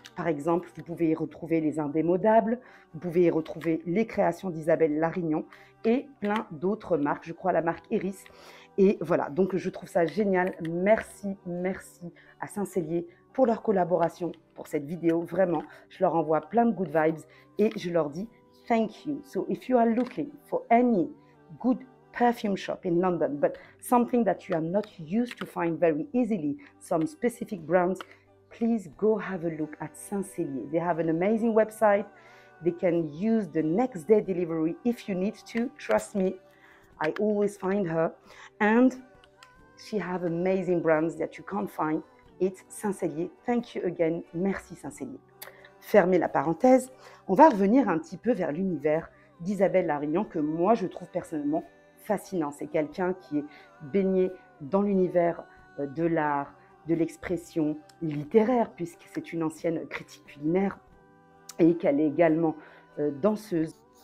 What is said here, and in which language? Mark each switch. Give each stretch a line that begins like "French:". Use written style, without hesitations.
French: Par exemple, vous pouvez y retrouver les Indémodables, vous pouvez y retrouver les créations d'Isabelle Larignon et plein d'autres marques, je crois la marque Iris. Et voilà, donc je trouve ça génial. Merci à Saint-Célier pour leur collaboration, pour cette vidéo. Vraiment, je leur envoie plein de
English: good vibes
French: et je leur dis
English: thank you. So if you are looking for any good perfume shop in London, but something that you are not used to find very easily, some specific brands, please go have a look at Saint-Célier. They have an amazing website. They can use the next day delivery if you need to. Trust me, I always find her. And she have amazing brands that you can't find. It's Saint-Célier. Thank you again.
French: Merci Saint-Célier. Fermez la parenthèse. On va revenir un petit peu vers l'univers d'Isabelle Larignon que moi je trouve personnellement fascinant. C'est quelqu'un qui est baigné dans l'univers de l'art, de l'expression littéraire, puisque c'est une ancienne critique culinaire et qu'elle est également danseuse.